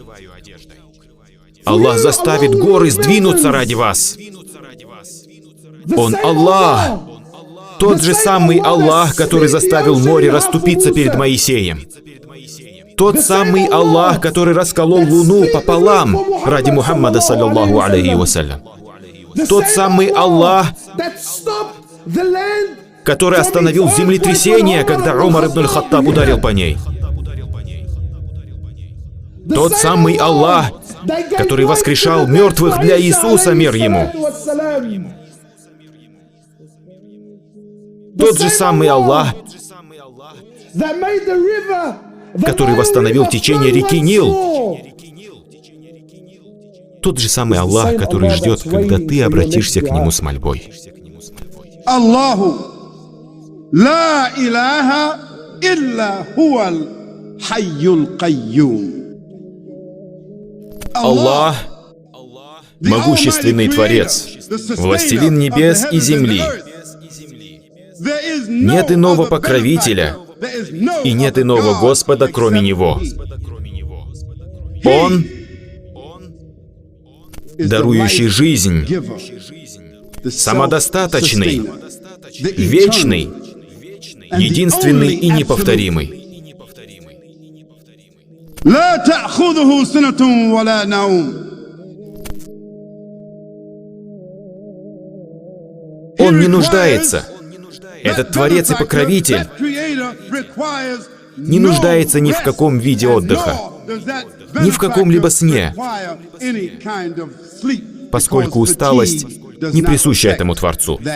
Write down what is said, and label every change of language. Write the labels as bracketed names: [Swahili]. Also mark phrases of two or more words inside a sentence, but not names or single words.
[Russian] Аллах заставит горы сдвинуться ради вас. Он Аллах, тот же самый Аллах, который заставил море расступиться перед Моисеем. Тот самый Аллах, который расколол луну пополам ради Мухаммада, [Arabic] صلى الله عليه وسلم. [Russian] Тот самый Аллах, который остановил землетрясение, когда Умар ибн аль-Хаттаб ударил по ней. Тот самый Аллах, который воскрешал мертвых для Иисуса, мир ему. Тот же самый Аллах, который восстановил течение реки Нил. Тот же самый Аллах, который ждет, когда ты обратишься к Нему с мольбой. [Arabic] الله لا إله إلا هو الحي القيوم. [Russian] Аллах — могущественный Творец, властелин небес и земли. Нет иного покровителя и нет иного Господа, кроме Него. Он — дарующий жизнь, самодостаточный, вечный, единственный и неповторимый. [Arabic] لا تأخذه سنة ولا نوم. [Russian] Он не нуждается. Этот Творец и Покровитель не нуждается ни в каком виде отдыха, ни в каком-либо сне, поскольку усталость не присуща этому Творцу.